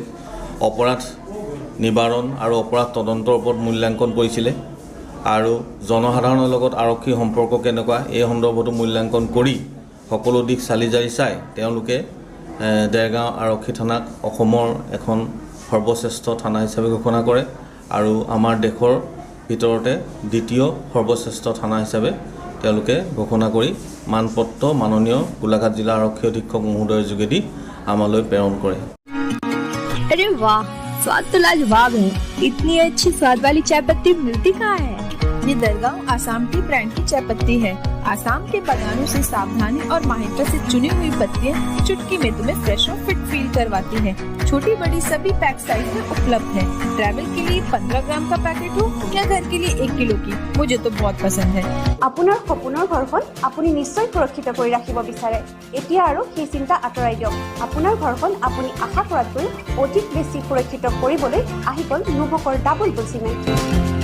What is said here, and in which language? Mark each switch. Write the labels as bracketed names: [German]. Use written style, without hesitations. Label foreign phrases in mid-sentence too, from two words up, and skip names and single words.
[Assamese] অপৰাধ নিবাৰণ আৰু অপৰাধ তদন্তৰ ওপৰত মূল্যাংকন কৰিছিলে আৰু জনসাধাৰণৰ লগত আৰক্ষীৰ সম্পৰ্ক কেনেকুৱা এই সন্দৰ্ভতো মূল্যাংকন কৰি সকলো দিশ চালি জাৰি চাই তেওঁলোকে দেৰগাঁও আৰক্ষী থানাক অসমৰ এখন সৰ্বশ্ৰেষ্ঠ থানা হিচাপে ঘোষণা কৰে আৰু আমাৰ দেশৰ ভিতৰতে দ্বিতীয় সৰ্বশ্ৰেষ্ঠ থানা হিচাপে তেওঁলোকে ঘোষণা কৰি মানপত্ৰ মাননীয় গোলাঘাট জিলা আৰক্ষী অধীক্ষক মহোদয়ৰ যোগেদি আমালৈ প্ৰেৰণ কৰে। [Hindi] अरे वाह, स्वाद तो लाजवाब है। इतनी अच्छी स्वाद वाली चाय पत्ती मिलती कहाँ है? ये दरगांव आसाम की ब्रांड की चाय पत्ती है। आसाम के बागानों से सावधानी और माहिरता से चुनी हुई पत्तियां चुटकी में तुम्हें फ्रेश और [English] fit feel [Hindi] करवाती है। छोटी बड़ी सभी [English] pack size [Hindi] में उपलब्ध है। ट्रैवल के लिए 15 ग्राम का पैकेट हो या घर के लिए 1 किलो की, मुझे तो बहुत पसंद है। [Assamese] আপোনাৰ সপোনৰ ঘৰখন আপুনি নিশ্চয় সুৰক্ষিত কৰি ৰাখিব বিচাৰে। এতিয়া আৰু সেই চিন্তা আঁতৰাই দিয়ক। আপোনাৰ ঘৰখন আপুনি আশা কৰাতকৈ অধিক বেছি সুৰক্ষিত কৰিবলৈ আহি গ'ল নুভকৰ ডাবল বুল চিমেণ্ট।